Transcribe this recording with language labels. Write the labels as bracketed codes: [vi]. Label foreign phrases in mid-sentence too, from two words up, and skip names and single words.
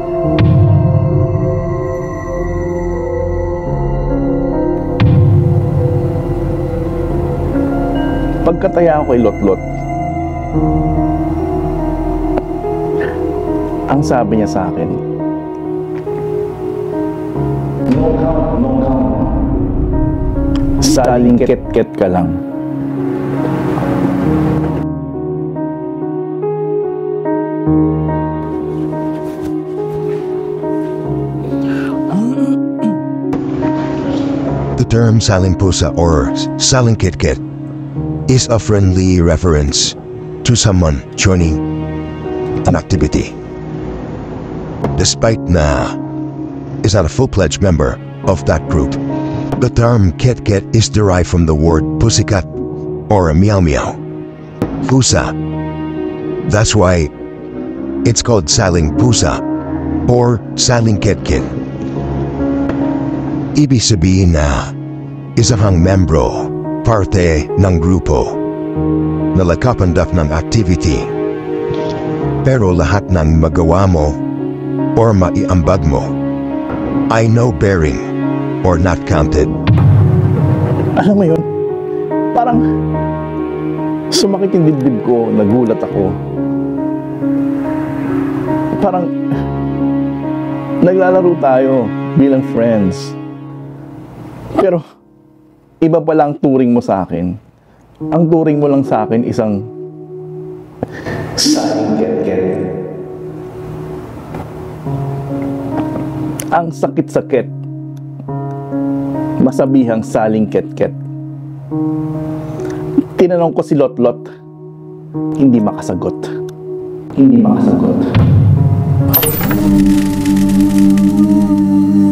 [tl] Pagkataya ko kay Lotlot, ang sabi niya sa akin, [en] no count. [tl] Saling ket-ket ka lang. [en] The term [tl] saling pusa [en] or [tl] saling ket-ket [en] is a friendly reference to someone joining an activity. Despite na is not a full-fledged member of that group, the term ket-ket is derived from the word pussycat or meow meow. Pusa. That's why it's called [tl] saling pusa [en] or [tl] saling ket-ket. Ibig sabihin na isa kang membro, parte ng grupo, na nagkakandak ng activity. Pero lahat ng magawa mo or maiambag mo ay [en] no bearing or not counted. [tl] Alam mo yun, parang sumakit yung dibdib ko, nagulat ako. Parang naglalaro tayo bilang friends. Pero iba pala ang turing mo sa akin. Ang turing mo lang sa akin isang saling ket-ket. Ang sakit-sakit. Masabihang saling ket-ket. Tinanong ko si Lotlot, hindi makasagot. Hindi makasagot.